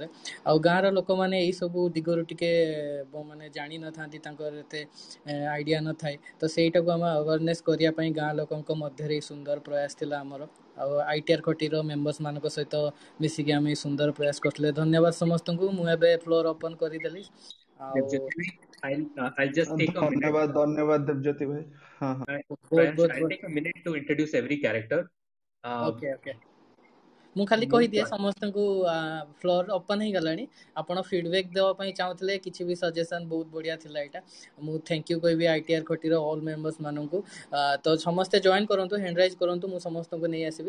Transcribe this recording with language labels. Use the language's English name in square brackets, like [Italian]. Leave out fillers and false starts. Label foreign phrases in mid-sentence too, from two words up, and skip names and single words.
[Odia] ଆଉ ଗାଁର ଲୋକମାନେ ଏଇସବୁ ଦିଗରୁ ଟିକେ ମାନେ ଜାଣିନଥାନ୍ତି, ତାଙ୍କର ଏତେ ଆଇଡ଼ିଆ ନଥାଏ। ତ ସେଇଟାକୁ ଆମେ ଆୱାରନେସ୍ କରିବା ପାଇଁ ଗାଁ ଲୋକଙ୍କ ମଧ୍ୟରେ ଏଇ ସୁନ୍ଦର ପ୍ରୟାସ ଥିଲା ଆମର। ଆଉ ଆଇଟିଆର୍ ଖଟିର ମେମ୍ବର୍ସ ମାନଙ୍କ ସହିତ ମିଶିକି ଆମେ ଏଇ ସୁନ୍ଦର ପ୍ରୟାସ କରିଥିଲେ। ଧନ୍ୟବାଦ ସମସ୍ତଙ୍କୁ। ମୁଁ ଏବେ [English] floor open [Odia] କରିଦେଲି। ଆଉ [English] I'll just take a minute. [Odia] ଧନ୍ୟବାଦ, ଧନ୍ୟବାଦ ଦେବଜ୍ୟୋତି ଭାଇ। ହଁ ହଁ, [English] Prayansh, I'll take a minute to introduce every character. okay okay, [Odia] ମୁଁ ଖାଲି ମୁଁ କହିଦିଏ ସମସ୍ତଙ୍କୁ [English] floor open [Odia] ହେଇଗଲାଣି। ଆପଣ ଫିଡବ୍ୟାକ୍ ଦେବା ପାଇଁ ଚାହୁଁଥିଲେ କିଛି ବି ସଜେସନ୍, ବହୁତ ବଢ଼ିଆ ଥିଲା ଏଇଟା। ମୁଁ [English] thank you [Odia] କହିବି ଆଇଟିଆର୍ ଖଟିର [English] all members [Odia] ମାନଙ୍କୁ। ତ ସମସ୍ତେ ଜଏନ୍ କରନ୍ତୁ, [English] hand raise [Odia] କରନ୍ତୁ, ମୁଁ ସମସ୍ତଙ୍କୁ ନେଇ ଆସିବି।